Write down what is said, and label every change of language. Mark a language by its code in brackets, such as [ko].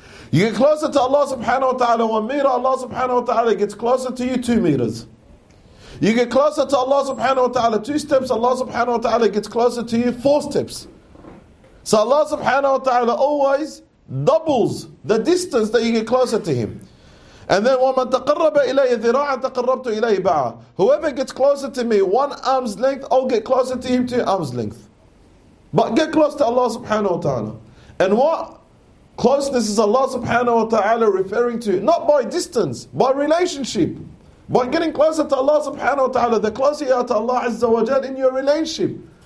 [en] You get closer to Allah subhanahu wa ta'ala 1 meter, Allah subhanahu wa ta'ala gets closer to you 2 meters. You get closer to Allah subhanahu wa ta'ala 2 steps, Allah subhanahu wa ta'ala gets closer to you 4 steps. So Allah subhanahu wa ta'ala always doubles the distance that you get closer to him. And then, [ar] وَمَنْ تَقَرَّبَ إِلَيْهِ ذِرَاعًا تَقَرَّبْتُ إِلَيْهِ بَعًا. [en] Whoever gets closer to me one arm's length, I'll get closer to him 2 arm's length. But get close to Allah subhanahu wa ta'ala. And what closeness is Allah subhanahu wa ta'ala referring to? Not by distance, by relationship. By getting closer to Allah subhanahu wa ta'ala, the closer you are to Allah azza wa jal in your relationship.